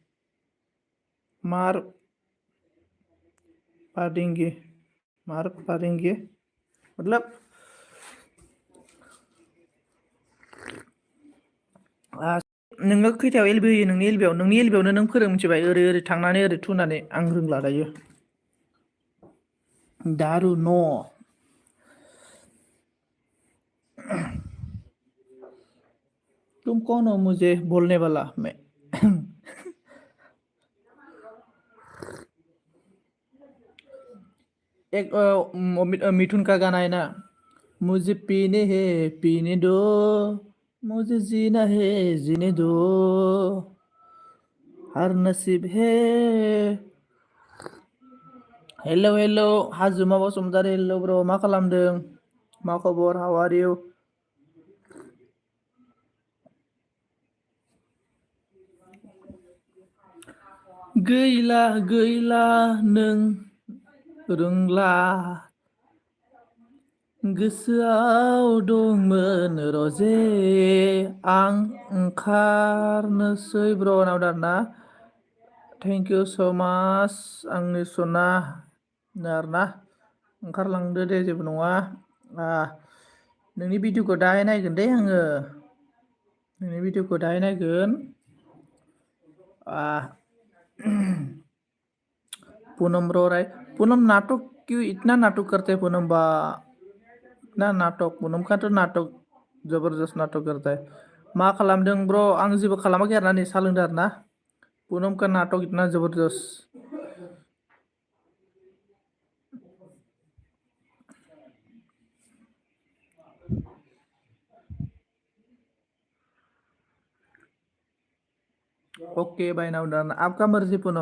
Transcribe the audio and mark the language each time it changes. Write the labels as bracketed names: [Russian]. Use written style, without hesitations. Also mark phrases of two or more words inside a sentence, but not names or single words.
[Bodo] मार्क पादेंगे मतलब नोङो खैथायाव एलबि होयो? नोंनि एलबियावनो नों फोरों, मिथिबाय? ओरै थांनानै ओरै थुनानै। आं रोंला दायो दारू न'। [Hindi] तुम कौन हो मुझे बोलने वाला? मैं एक मिथुन का गाना है ना, मुझे पीने दो, मुझे जीना है जीने दो, हर नसीब है। [Bodo] हेलो हाजुमा बसुमतारी। हेलो ब्रो, मा खालामदों? मा खबर? [English] how are you? [Bodo] गैला नों रोंला, गोसोआव दंमोन रजे, आं ओंखारनोसै। ब्र नावदार ना, [English] thank you so much [Bodo] आंनि सना आरोना। ओंखारलांदो दे, जेबो नङा। नोंनि भिडिअखौ दाहाय नायगोन दे आङो, नोंनि भिडिअखौ दाहाय नायगोन। [Hindi] पूनम रो राय, पूनम नाटक क्यों इतना नाटक करते हैं? पूनम बा इतना नाटक, पूनम का तो नाटक जबरदस्त नाटक करता है। [Bodo] मा खालामदों ब्र? आं जेबो खालामाखै आरोना, नै सा लोंदों आरोना। [Hindi] पूनम का नाटक इतना जबरदस्त। [English] okay bye [Hindi] नावदार, आपका मर्जी पूनम।